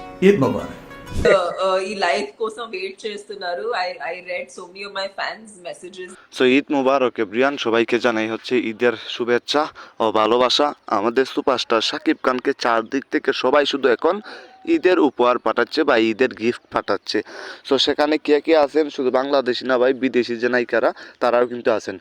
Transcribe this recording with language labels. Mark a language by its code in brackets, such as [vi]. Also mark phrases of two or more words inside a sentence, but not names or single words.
[te] ఈద్ ముబారక్. ఈ లైవ్ కోసం వెయిట్ చేస్తున్నారు. [en] I read so many of my fans messages. [bn] সো ঈদ মুবারক এভরিওয়ান, সবাইকে জানাই হচ্ছে ঈদের শুভেচ্ছা ও ভালোবাসা। আমাদের সুপারস্টার শাকিব খানকে চারদিক থেকে সবাই শুধু এখন ঈদের উপহার পাঠাচ্ছে বা ঈদের গিফট পাঠাচ্ছে। সো সেখানে কে কে আছেন, শুধু বাংলাদেশি না ভাই, বিদেশি যে নায়িকারা তারাও কিন্তু আছেন।